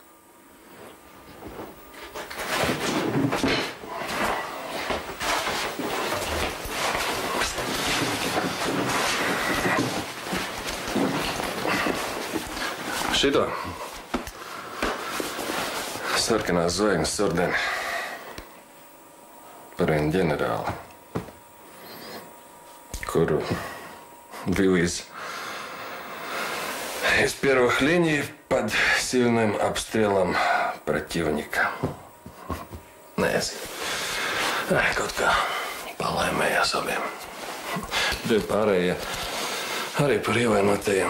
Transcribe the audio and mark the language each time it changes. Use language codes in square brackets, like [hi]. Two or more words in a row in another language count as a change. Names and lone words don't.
[lv] Šito sarkanās zvaigznes ordeni par vienu ģenerāli, kuru [ru] бил из первых линий под сильным обстрелом противника. [lv] Nezinu. Kaut kā palaimējās abiem. Bet pārējie arī par ievainotajiem.